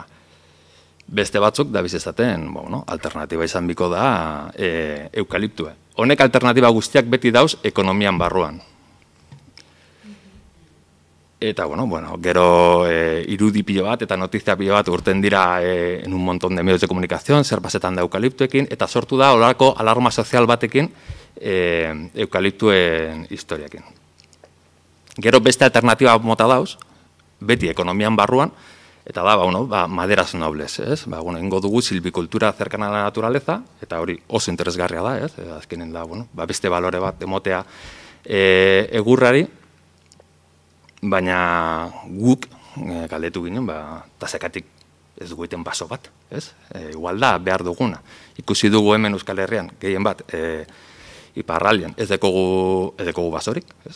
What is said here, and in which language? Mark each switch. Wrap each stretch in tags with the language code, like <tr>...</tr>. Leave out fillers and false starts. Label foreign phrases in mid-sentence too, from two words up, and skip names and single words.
<eu>Beste batzuk da bizezaten, bueno, alternatiba izan biko da eukaliptue. Honek alternatiba guztiak beti dauz ekonomian barruan. Eta, bueno, gero irudi pilo bat eta notizia pilo bat urten dira</eu> <es>en un montón de medios de comunicación,</es> <eu>zer pasetan da eukaliptuekin, eta sortu da olako alarma sozial batekin eukaliptuen historiakin. Gero beste alternatiba mota dauz, beti ekonomian barruan, eta da,</eu> <es>maderas nobles,</es> <eu>ez? Ingo dugu silvikultura</eu> <es>cercana a la naturaleza,</es> <eu>eta hori oso interesgarria da, ez? Azkenen da, beste balore bat emotea egurrari, baina guk galdetu ginen, tasekatik ez dugu iten baso bat, ez? Igual da, behar duguna. Ikusi dugu hemen Euskal Herrian, gehien bat, iparralien, ez dekogu basorik, ez?</eu>